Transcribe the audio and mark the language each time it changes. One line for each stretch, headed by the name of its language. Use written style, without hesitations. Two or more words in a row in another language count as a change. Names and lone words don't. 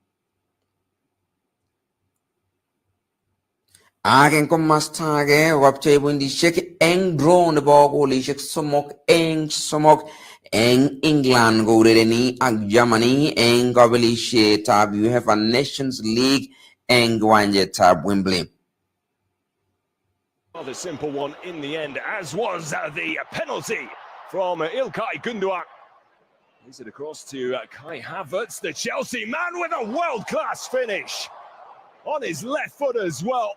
Kalenjin: Ak eng komasta age kopchei pointisiek eng draw nebo golisiek 3 eng 3 eng England ko urereni ak Germany eng kabelisietab UEFA Nations League eng kiwanjetab Wembley.
English: Rather simple one in the end, as was the penalty from Ilkay Gundogan. Is it across to Kai Havertz, the Chelsea man, with a world-class finish on his left foot as well.